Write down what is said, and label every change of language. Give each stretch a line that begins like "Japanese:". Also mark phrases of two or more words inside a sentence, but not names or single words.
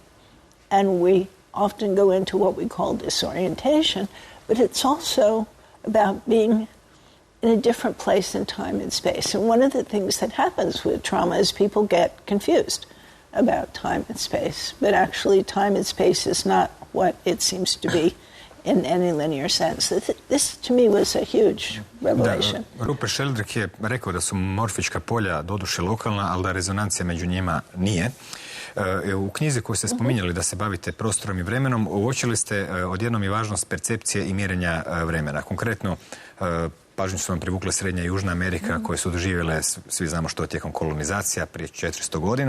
English: And we often go into what we call disorientation, but it's also about being in a different place in time and space. And one of the things that happens with trauma is people get confused about time and space. But actually time and space is not what it seems to be in any linear sense. This to me was a huge revelation.
Croatian: Rupert Sheldrake je rekao da su morfička polja doduše lokalna, ali da rezonancija među njima nije. U knjizi koju ste spominjali da se bavite prostorom i vremenom, uočili ste odjednom i važnost percepcije i mjerenja vremena. Konkretno, pažnju su vam privukle Srednja i Južna Amerika, koje su doživjele, svi znamo što, tijekom kolonizacija prije 400 godina.